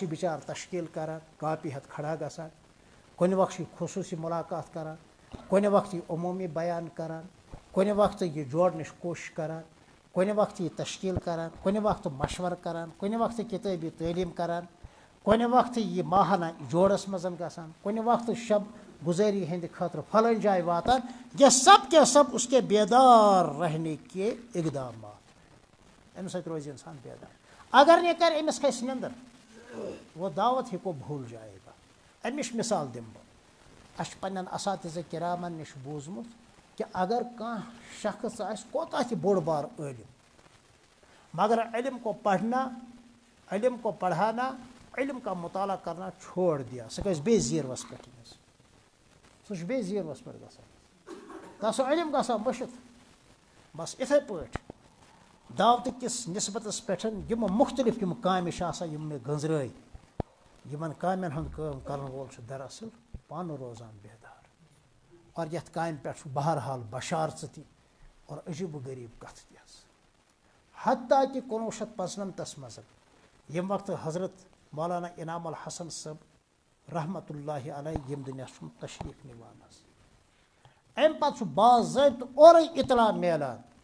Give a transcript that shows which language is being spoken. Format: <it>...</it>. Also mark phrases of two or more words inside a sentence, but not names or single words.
<ks>چھِ بِچارٕ تشکیٖل کران کاپی ہٮ۪تھ کھڑا گژھان کُنہِ وقتہٕ چھِ یہِ خصوٗصی مُلاقات کران کُنہِ وقتہٕ یہِ عموٗمی بیان کران کُنہِ وقتہٕ یہِ جوڑنٕچ کوٗشِش کران کُنہِ وقتہٕ یہِ تشکیٖل کران کُنہِ وقتہٕ مشورٕ کران کُنہِ وقتہٕ کِتٲبی تعلیٖم کران کُنہِ وقتہٕ یہِ ماہانہ جوڑس منٛز گژھان کُنہِ وقتہٕ شب گزٲری ہندِ خٲطرٕ پھلٲنۍ جایہِ واتان</ks> <ur>یہ سب کے سب اس کے بیدار رہنے کے اقدامات</ur> <ks>امہِ سۭتۍ روزِ انسان بیدار اگر نہٕ یہِ کرِ أمِس کھسہِ نِندٕر</ks> <ur>وہ دعوت ہی کو بھول جائے گا.</ur> <ks>امش مثال دم بہ اس پنن اساتذہ کرامن نش بوزمت کہ اگر کان شخص آس کوتا تہ بوڑ بار عالم</ks> <ur>مگر علم کو پڑھنا علم کو پڑھانا علم کا مطالعہ کرنا چھوڑ دیا</ur> <ks>سہ گژھِ بیٚیہِ زیٖروَس پٮ۪ٹھ سُہ چھُ بیٚیہِ زیٖروَس پٮ۪ٹھ گژھان تس علم گژھان مٔشِتھ بس اِتھَے پٲٹھۍ دعوتہٕ کِس نسبتس پٮ۪ٹھ یِم مختلف یِم کامہِ چھِ آسان یِم مےٚ گٔنٛزرٲے یِمن کامٮ۪ن ہُنٛد کٲم کرن وول چھُ دراصل پانہٕ روزان بیدار اور یتھ کامہِ پٮ۪ٹھ چھُ بہرحال بشارژٕ تہِ اور عجیٖب و غریٖب کتھ تہِ حظ حتیٰ کہ 1995 منٛز ییٚمہِ وقتہٕ حضرت مولانا انعام الحسن صٲب رحمتہ اللہ علیہ ییٚمہِ دُنیا چھُ تشریٖف نِوان حظ امہِ پتہٕ چھُ باضٲبطہٕ اورے اطلاع میلان</ks>